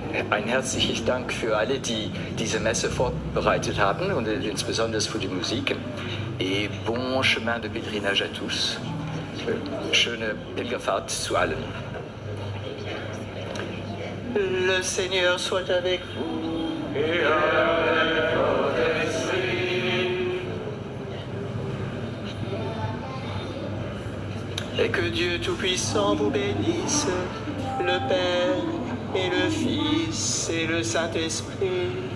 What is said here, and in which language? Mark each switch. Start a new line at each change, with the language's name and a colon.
German: Ein herzliches Dank für alle, die diese Messe vorbereitet haben und insbesondere für die Musik.
French: Et bon chemin de pèlerinage à tous.
German: Schöne Pilgerfahrt zu allen.
French: Le Seigneur soit avec vous. Et avec votre esprit. Et que Dieu Tout-Puissant vous bénisse, le Père et le Fils et le Saint-Esprit.